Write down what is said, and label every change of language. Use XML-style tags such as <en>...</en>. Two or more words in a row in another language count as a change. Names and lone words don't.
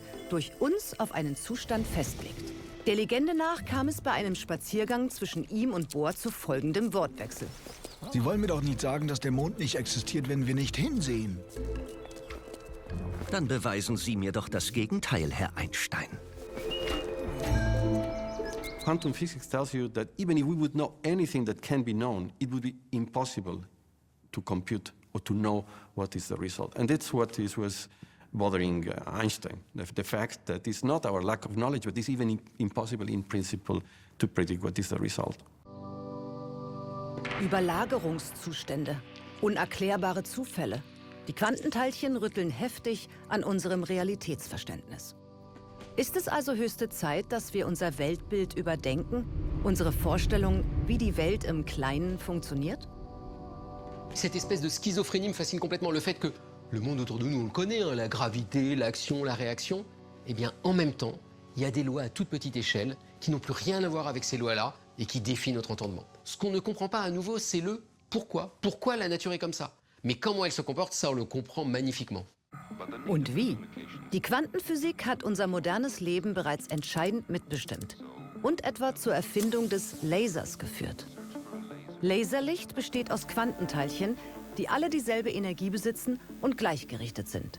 <de>durch uns auf einen Zustand festlegt. Der Legende nach kam es bei einem Spaziergang zwischen ihm und Bohr zu folgendem Wortwechsel. Sie wollen mir doch nicht sagen, dass der Mond nicht existiert, wenn wir nicht hinsehen. Dann beweisen Sie mir doch das Gegenteil, Herr Einstein.</de> <en>Quantum physics tells you that even if we would know anything that can be known, it would be impossible to compute or to know what is the result. And that's what was bothering Einstein, the fact that it's not our lack of knowledge, but it's even impossible in principle to predict what is the result.</en> <de>Überlagerungszustände, unerklärbare Zufälle. Die Quantenteilchen rütteln heftig an unserem Realitätsverständnis. Ist es also höchste Zeit, dass wir unser Weltbild überdenken, unsere Vorstellung, wie die Welt im Kleinen funktioniert?</de> <fr>Cette espèce de schizophrénie me fascine complètement. Le fait que le monde autour de nous, on le connaît, hein, la gravité, l'action, la réaction. Eh bien, en même temps, il y a des lois à toute petite échelle qui n'ont plus rien à voir avec ces lois-là et qui défient notre entendement. Ce qu'on ne comprend pas à nouveau, c'est le pourquoi. Pourquoi la nature est comme ça? Mais comment elle se comporte, ça, on le comprend magnifiquement.</fr> <de>Und wie? Die Quantenphysik hat unser modernes Leben bereits entscheidend mitbestimmt und etwa zur Erfindung des Lasers geführt. Laserlicht besteht aus Quantenteilchen, die alle dieselbe Energie besitzen und gleichgerichtet sind.</de>